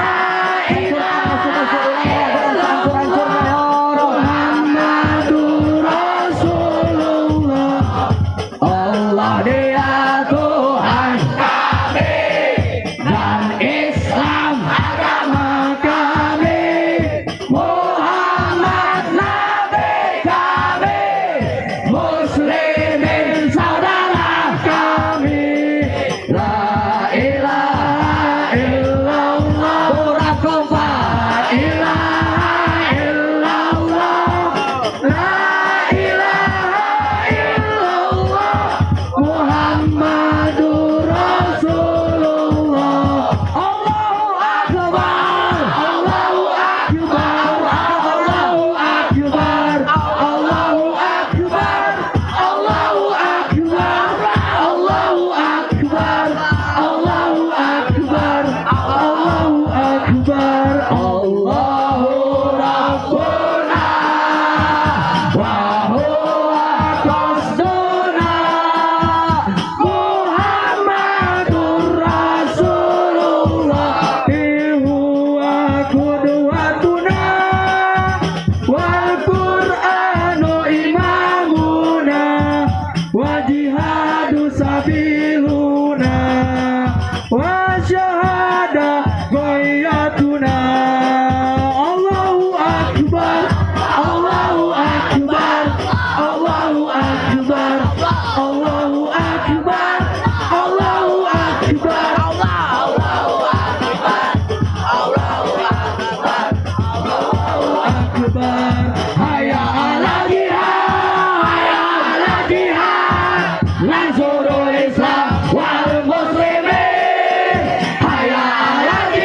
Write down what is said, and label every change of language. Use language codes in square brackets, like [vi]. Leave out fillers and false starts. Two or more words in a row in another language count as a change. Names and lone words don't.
[id] Allah dia Tuhan kami dan Islam agama kami, Muhammad Nabi kami, muslimin saudara kami. [ar] لا إله إلا الله. Surah Qamar. لا إله إلا الله. لا إله إلا الله. محمد رسول الله. الله أكبر. الله أكبر. الله أكبر. الله أكبر. الله أكبر. الله أكبر. الله أكبر. الله أكبر. الله ربنا وهو قصدنا. محمد رسول الله هو قدوتنا والقرآن إمامنا والجهاد سبيلنا والشهادة غايتنا. الله أكبر. الله أكبر. الله أكبر. الله أكبر. الله أكبر. الله أكبر. الله أكبر. الله أكبر. حي على الجهاد. حي على الجهاد. نصر الإسلام والمسلمين. حي على